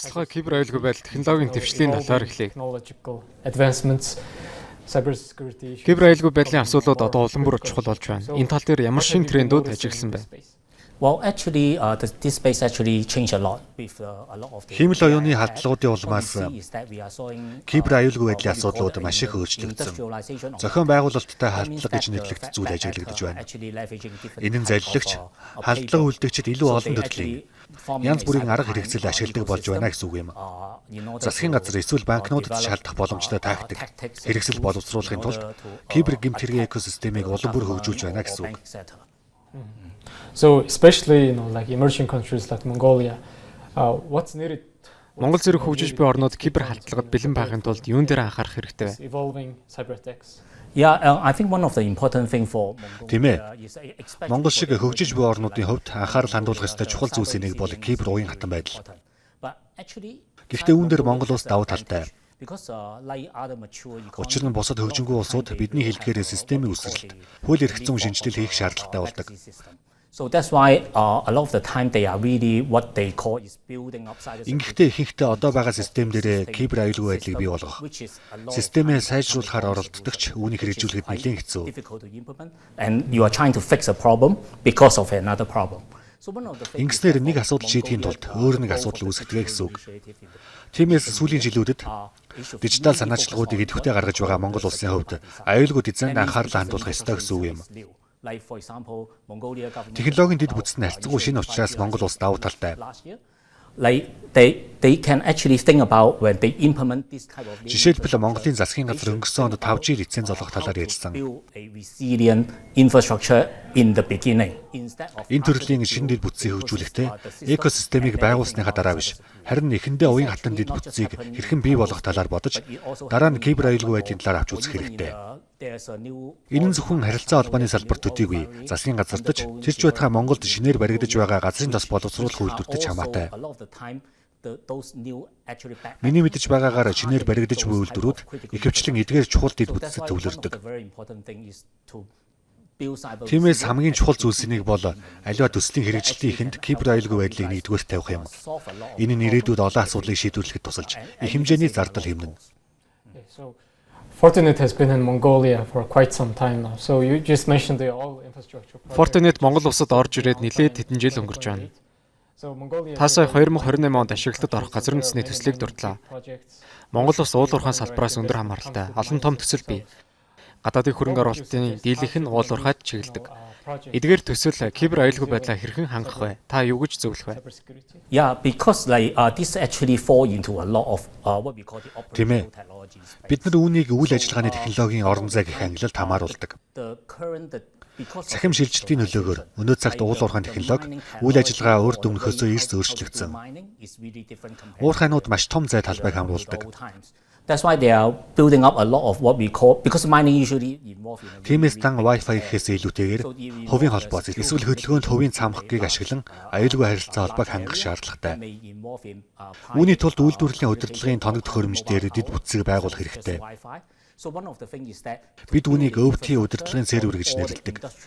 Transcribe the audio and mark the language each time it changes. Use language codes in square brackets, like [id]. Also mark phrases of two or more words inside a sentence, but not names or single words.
[mn] Онцлогоо кибер аюулгүй байдал технологийн дэвшлийн талаар эхлэе. Кибер аюулгүй байдлын асуудлууд одоо улам бүр чухал болж байна. Энэ тал дээр ямар шинэ трендүүд ажигласан бэ? [en] Well, actually, this space actually changed a lot with a lot of the. [mn] Химэл оюуны халдлагуудын улмаас кибер аюулгүй байдлын асуудлууд маш их өөрчлөгдсөн. Зохион байгуулалттай халдлага гэж нэрлэгдэх зүйл ажиглагдаж байна. Энэ нь залилагч, халдлага үлдэгчид илүү олон төрлийн янз бүрийн арга хэрэгцэл ашигладаг болж байна гэсэн үг юм. Засгийн газар эсвэл банкнуудад шалдах боломжтой тактик, хэрэгсэл боловсруулахын тулд кибер гэмт хэргийн экосистемийг улам бүр хөгжүүлж байна гэсэн үг. [en] So especially like emerging countries like Mongolia, what's needed? [mn] Монгол зэрэг хөгжиж буй орнууд кибер халдлагад бэлэн байхын тулд юун дээр анхаарах хэрэгтэй вэ? [en] Evolving cyber attacks. Yeah, I think one of the important thing for [mn] Mongolia is Монгол шиг хөгжиж буй орнуудын хувьд анхаарал хандуулах ёстой чухал зүйлсийн нэг бол кибер уян хатан байдал. Гэхдээ үүн дээр Монгол улс давуу талтай. Учир нь бусад хөгжингүй улсууд бидний хэлдгээрээ системийн үсрэлт, хууль эрх зүйн шинжилэл хийх шаардлагатай болдог. [en] So that's why a lot of the time they are really what they call is building up cyber. [mn] Ингэхдээ ихэнхдээ одоо байгаа систем дээрээ кибер аюулгүй байдлыг бий болгох. Системээ сайжруулахаар оролддогч үүнийг хэрэгжүүлэхэд нэлээд хэцүү. [en] And you are trying to fix a problem because of another problem. [mn] Ингэснээр нэг асуудал шийдэхийн тулд өөр нэг асуудал үүсгэдэг гэсэн үг. Тиймээс сүүлийн жилүүдэд дижитал санаачлагуудыг идэвхтэй гаргаж байгаа Монгол улсын хувьд аюулгүй дизайнд анхаарал хандуулах ёстой гэсэн үг юм. Технологийн дэд бүтцэн харьцангуй шинэ учраас Монгол улс давуу талтай. [en] Like they can actually think about when they implement this type of. [mn] Жишээлбэл Монголын засгийн газар өнгөрсөн онд 5G лиценз олгох талаар ярьсан. [en] Resilient infrastructure in the beginning. [mn] Энэ төрлийн шинэ дэд бүтцийг хөгжүүлэхдээ экосистемийг байгуулсныхаа дараа биш, харин эхэндээ уян хатан дэд бүтцийг хэрхэн бий болгох талаар бодож, дараа нь кибер аюулгүй байдлын талаар авч үзэх хэрэгтэй. Энэ нь зөвхөн харилцаа холбооны салбарт төдийгүй засгийн газардаж тэрч байтугай Монголд шинээр баригдаж байгаа газрын тос боловсруулах үйлдвэртэй ч хамаатай. Миний мэдэж байгаагаар шинээр баригдаж буй үйлдвэрүүд ихэвчлэн эдгээр чухал дэд бүтцэд төвлөрдөг. Тиймээс хамгийн чухал зүйлсийн нэг бол аливаа төслийн хэрэгжилтийн эхэнд кибер аюулгүй байдлыг нэгдүгээр тавих юм. Энэ нь ирээдүйд олон асуудлыг шийдвэрлэхэд тусалж их хэмжээний зардал хэмнэнэ. [en] Fortinet has been in Mongolia for quite some time now. So you just mentioned the all infrastructure. [mn] Fortinet Монгол улсад орж ирээд нэлээд хэдэн жил өнгөрч байна. Та сая 2028 онд ашиглалтад орох газар нутгийн төслийг дурдлаа. Монгол улс уул уурхайн салбараас өндөр хамааралтай олон том төсөл бий. Гадаадын хөрөнгө оруулалтын дийлэнх нь уул уурхайд чиглэдэг. Эдгээр төсөл кибер аюулгүй байдлаа хэрхэн хангах вэ? Та юу гэж зөвлөх вэ? [en] Yeah, because like this actually fall into a lot of what we call the operational technologies. [mn] Бид нар үүнийг үйл ажиллагааны технологийн орон зай гэх ангилалд хамааруулдаг. Цахим шилжилтийн нөлөөгөөр өнөө цагт уул уурхайн технологи үйл ажиллагаа урд өмнөхөөсөө эрс өөрчлөгдсөн. Уурхайнууд маш том зай талбайг хамруулдаг. [en] That's why they are building up a lot of what we call because mining usually involved in. [mn] Тиймээс дан Wi-Fi гэхээс илүүтэйгээр хувийн холбоо эсвэл хөдөлгөөнд хувийн цамхгийг ашиглан аюулгүй харилцаа холбоог хангах шаардлагатай. Үүний тулд үйлдвэрлэлийн удирдлагын тоног төхөөрөмж дээр дэд бүтцийг байгуулах хэрэгтэй. Бид үүнийг өвдгийн удирдлагын сервер гэж нэрлэдэг.